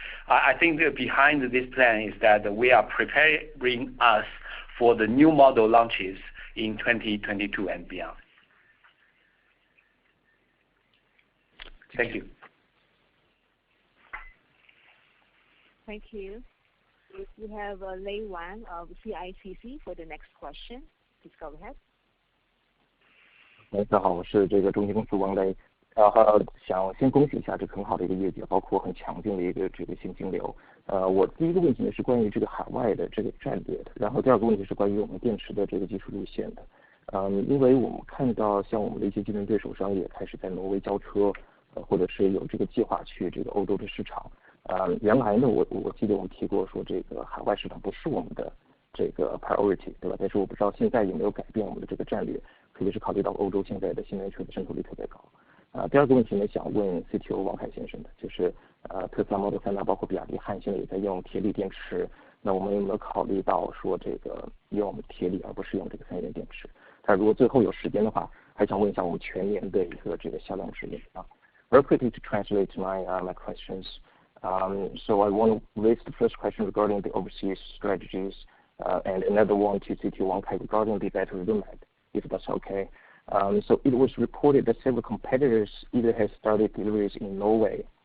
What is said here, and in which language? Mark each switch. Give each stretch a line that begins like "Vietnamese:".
English: I think that behind this plan is that we are preparing us for the new model launches in 2022 and beyond. Thank you. Thank you. We have Lei Wang of CICC for the next question. Please go ahead.
Chinese: 大家好，我是中金公司王雷。想先恭喜一下这个很好的一个业绩，包括很强劲的一个现金流。我第一个问题呢是关于这个海外的这个战略的，然后第二个问题是关于我们电池的这个技术路线的。因为我们看到像我们的一些竞争对手商也开始在挪威交车，或者是有这个计划去这个欧洲的市场。原来呢我记得我们提过说这个海外市场不是我们的这个 priority， 对吧？但是我不知道现在有没有改变我们的这个战略，特别是考虑到欧洲现在的新能源车的渗透率特别高。第二个问题呢，想问 CTO 王凯先生的，就是特斯拉 Model 3包括比亚迪汉现在也在用铁锂电池，那我们有没有考虑到说这个用铁锂而不是用这个3元电池？但如果最后有时间的话，还想问一下我们全年的一个这个销量指引啊。
English: Very quickly to translate my questions. So I want to raise the first question regarding the overseas strategies, and another one to CTO Wang Kai regarding the battery roadmap, if that's okay. So it was reported that several competitors either have started deliveries in Norway